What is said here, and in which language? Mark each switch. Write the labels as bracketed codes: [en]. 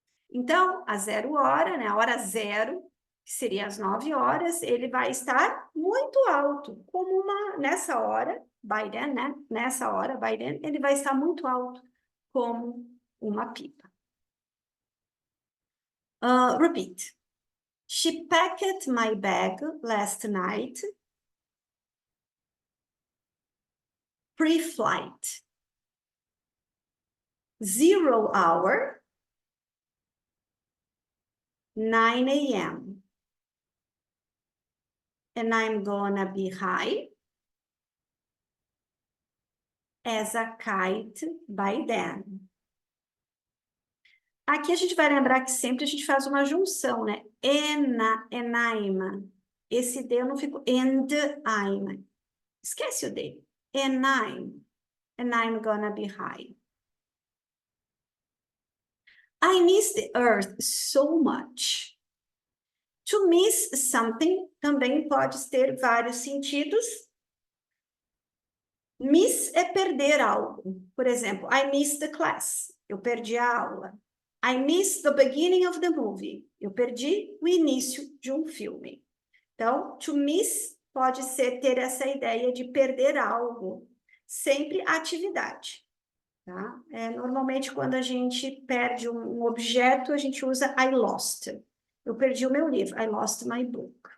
[pt] Então, a 0 hora, né, a hora zero, que seria às 9 horas, ele vai estar muito alto, como nessa hora, by then, né, nessa hora, by then, ele vai estar muito alto, como uma pipa. [en] Repeat. She packed my bag last night, pre-flight. 0 hour, 9 a.m. and I'm gonna be high as a kite by then. [pt] Aqui a gente vai lembrar que sempre a gente faz uma junção, né? I'm. Esse D eu não fico and I'm. Esquece o D. [en] And I'm gonna be high. I miss the earth so much. [pt] To miss something também pode ter vários sentidos. Miss é perder algo. Por exemplo, [en] I miss the class. [pt] Eu perdi a aula. [en] I miss the beginning of the movie. [pt] Eu perdi o início de um filme. Então, to miss pode ser ter essa ideia de perder algo. Sempre atividade. Tá? Normalmente, quando a gente perde um objeto, a gente usa I lost. Eu perdi o meu livro. [en] I lost my book.